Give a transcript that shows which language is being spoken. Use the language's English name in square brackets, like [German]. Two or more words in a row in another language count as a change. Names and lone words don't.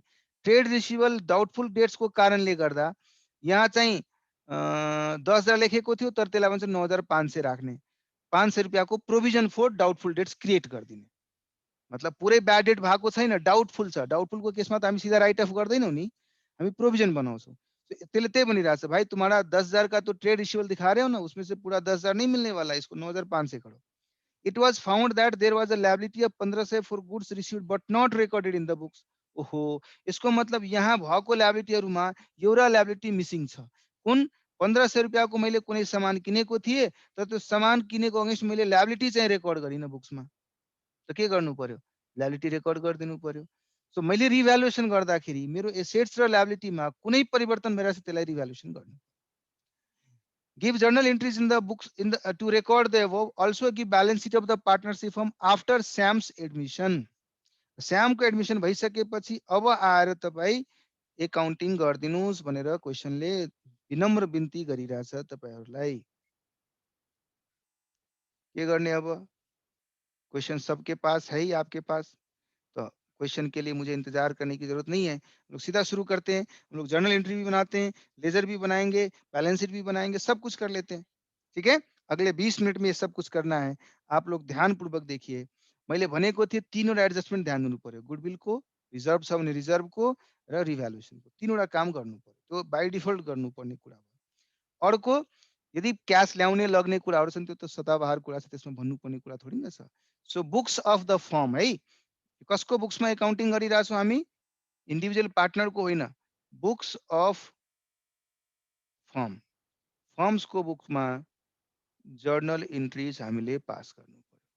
[English] trade receivable doubtful debts [Nepali] को कारणले गर्दा यहाँ चाहिँ 10,000 लेखेको थियो तर त्यसलाई भन्छ 9,500 राख्ने। 500 रुपैयाँको [English] provision for doubtful debts create [Nepali] गरिदिने। मतलब पुरै [English] bad debt [Nepali] भएको छैन, डाउटफुल छ। डाउटफुलको केसमा त हामी सीधा [English] write off [Nepali] गर्दैनौं नि, हामी प्रोभिजन बनाउँछौं। त्यसले त्यही भनिरहेछ, [Hindi] भाई तुम्हारा 10,000 का तो [English] trade receivable [Hindi] दिखा रहे हो ना, उसमें से पूरा 10,000 नहीं मिलने वाला, इसको 9,500 करो। [English] it was found that there was a liability of 1,500 for goods received but not recorded in the books. [Nepali] ओहो, यसको मतलब यहाँ भएको लायबिलिटीहरुमा एउटा [English] liability missing [Nepali] छ। कुन 1,500 रुपैयाँको मैले कुनै सामान किनेको थिए तर त्यो सामान किनेको अगेन्स्ट मैले लायबिलिटी चाहिँ रेकर्ड गरिन बुक्समा, त के गर्नु पर्यो, [English] liability record [Nepali] गरिदिनु पर्यो। सो मैले रिभ्यालुएसन गर्दाखेरि मेरो एसेट्स र लायबिलिटीमा कुनै परिवर्तन भइरहेछ त्यसलाई रिभ्यालुएसन गर्नु। [English] give journal entries in the books in the to record the above. also give balance sheet of the partnership firm after Sam's admission. [Nepali] स्यामको एडमिसन भइसकेपछि अब आएर तपाई एकाउन्टिङ गर्दिनुस् भनेर क्वेशनले विनम्र बिन्ती गरिरहेछ तपाईहरुलाई। के गर्ने अब? [Hindi] क्वेश्चन सबके पास है ही आपके पास, तो क्वेश्चन के लिए मुझे इंतजार करने की जरूरत नहीं है। हम लोग सीधा शुरू करते हैं। हम लोग [English] journal entry [Hindi] भी बनाते हैं, लेजर भी बनाएंगे, [English] balance sheet [Hindi] भी बनाएंगे, सब कुछ कर लेते हैं। ठीक है, अगले 20 मिनट में ये सब कुछ करना है। आप लोग ध्यानपूर्वक देखिए। [Nepali] मैले भनेको थिएँ तीनवटा एडजस्टमेन्ट ध्यान दिनु पर्यो, गुडविल को, रिजर्भ छ भने रिजर्भ को र रिभ्यालुएसन को, तीनवटा काम गर्नु पर्यो। त्यो [English] by default [Nepali] गर्नुपर्ने कुरा हो। अर्को यदि क्याश ल्याउने लग्ने कुराहरु छन् त्यो त सदाबहार कुरा छ, त्यसमा भन्नुपर्ने कुरा थोडी न छ। [English] so books of the firm [Nepali] है, कसको बुक्समा एकाउन्टिङ गरिरहेछौँ हामी, [English] individual partner [Nepali] को होइन, [English] books of firm, [Nepali] फर्म्स को बुक्समा [English] journal entries [Nepali] हामीले पास गर्नु पर्यो।